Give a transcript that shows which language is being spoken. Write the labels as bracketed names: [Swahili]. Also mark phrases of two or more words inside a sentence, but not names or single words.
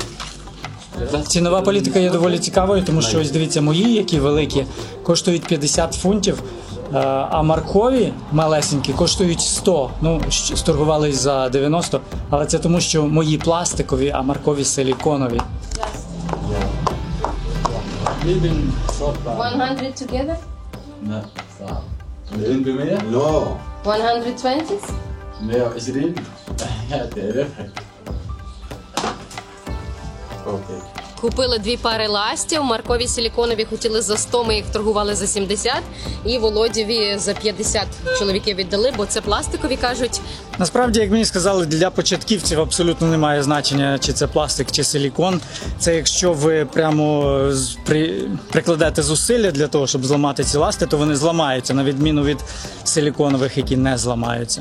[Ukrainian] Цінова політика є доволі цікавою, тому що ось дивіться, мої, які великі, коштують 50 фунтів, а маркові малесенькі коштують 100. Ну, сторгувались за 90, але це тому, що мої пластикові, а маркові силіконові. [English] 100 together? [Arabic] لا صعب 100%؟ نو 120? 120 تعرفها اوكي [Ukrainian] Купили 2 пари ластів, маркові силіконові хотіли за 100, ми їх торгували за 70, і Володєві за 50 чоловіки віддали, бо це пластикові, кажуть. Насправді, як мені сказали, для початківців абсолютно немає значення, чи це пластик, чи силікон. Це якщо ви прямо прикладете зусилля для того, щоб зламати ці ласти, то вони зламаються, на відміну від силіконових, які не зламаються.